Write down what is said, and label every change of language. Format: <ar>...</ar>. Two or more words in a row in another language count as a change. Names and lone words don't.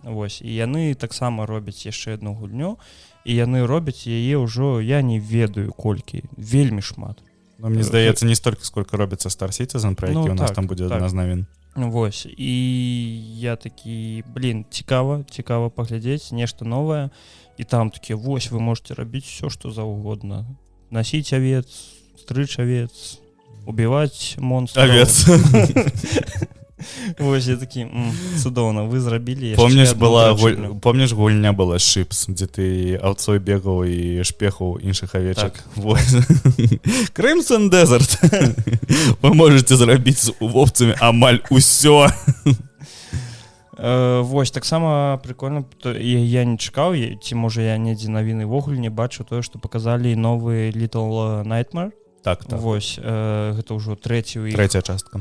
<be>Вось, і яны таксама робяць яшчэ одну гульню, і яны робяць яе ўжо, я не ведаю колькі, вельмі шмат. Но мне здаецца, не столькі, сколько робіцца Star Citizen, про які у нас там будзе адна з навін. Вось, і я такі, цікава паглядзець, нешта новае, і там такі, вось,</be> <ru>вы можете</ru> <be>рабіць все, што заўгодна.</be> <ru>Носить овец, стричь овец, убивать монстров. Овец.</ru> <be>Вось, я такі, цудоўна, вы зрабілі. Помніш, гульня была Шипс, дзе ты аўцой бегаў і шпехаў іншых авечак. Crimson Desert.</be> <ru>Вы можете</ru> <be>зрабіць з вовцамі амаль усё. Вось, таксама прикольна, я не чакаў, ці можа я недзе навіны вогуле не бачу тое, што паказалі новы Little Nightmare. Так. Вось, гэта ўжо трэцяя частка.</be>